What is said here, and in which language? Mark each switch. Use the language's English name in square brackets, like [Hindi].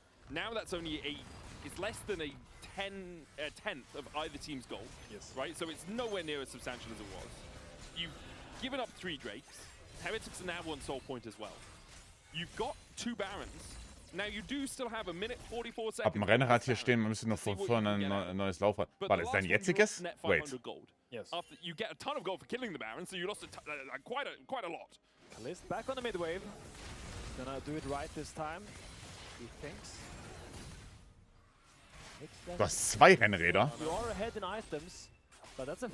[English] Now that's only it's less than a tenth of either team's goal, right? So it's nowhere near as substantial as it was. You've given up 3 Drakes. Heretics are now 1 soul point as well. You've got 2 Barons. Now you do still have a minute 44 seconds. [German] Ab dem Rennrad hier stehen, man müsste noch vorne ein neues Laufrad. War das dein jetziges? [English] Wait. Yes. After you get a ton of gold for killing the Baron, so you lost quite a lot. Kalist back on the mid wave. Gonna do it right this time. He thinks. [German] Du hast 2 Rennräder. [English] You are ahead in items, but that's a